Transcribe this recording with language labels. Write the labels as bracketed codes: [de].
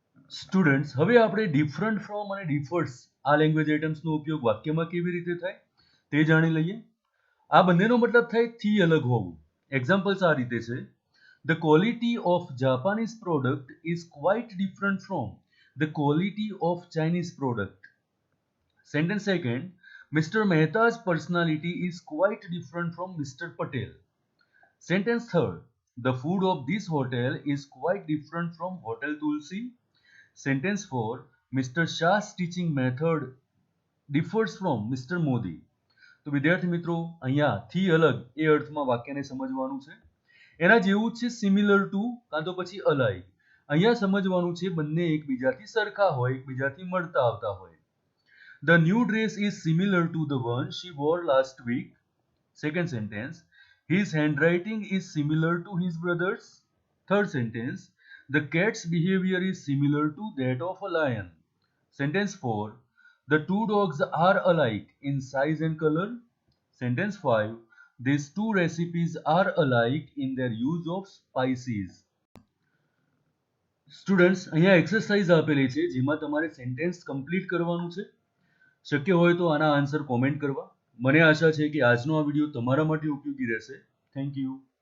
[gu] Students, હવે આપણે different from અને ડિફર્સ આ લેંગ્વેજ આઇટમ્સનો ઉપયોગ વાક્યમાં કેવી રીતે થાય તે જાણી લઈએ. આ બંનેનો મતલબ થાય થી અલગ હોવું. એક્ઝામ્પલ્સ આ રીતે છે. [en] The quality of Japanese product is quite different from the quality of Chinese product. Sentence second, mister Mehta's personality is quite different from Mr. Patel. Sentence third, the food of this hotel is quite different from Hotel Tulsi. Sentence 4, Mr. Shah's teaching method differs from Mr. Modi. [gu] તો વિદ્યાર્થી મિત્રો, અહીંયા થી અલગ એ અર્થમાં વાક્યને સમજવાનું છે. એના જેવું જ છે [en] similar to [gu] કાં તો પછી અલાઇક. અહીંયા સમજવાનું છે બંને એકબીજાથી સરખા હોય, એકબીજાથી મળતા આવતા હોય. [en] The new dress is similar to the one she wore last week. Second sentence, his handwriting is similar to his brother's. Third sentence, the cat's behavior is similar to that of a lion. Sentence 4, the two dogs are alike in size and color. Sentence 5, these two recipes are alike in their use of spices. [gu] Students, અહીંયા exercise આપેલી છે જેમાં તમારે sentence complete કરવાનું છે. શક્ય હોય તો આના આન્સર કોમેન્ટ કરવા. મને આશા છે કે આજનો આ વિડીયો તમારા માટે ઉપયોગી રહેશે. [en] Thank you.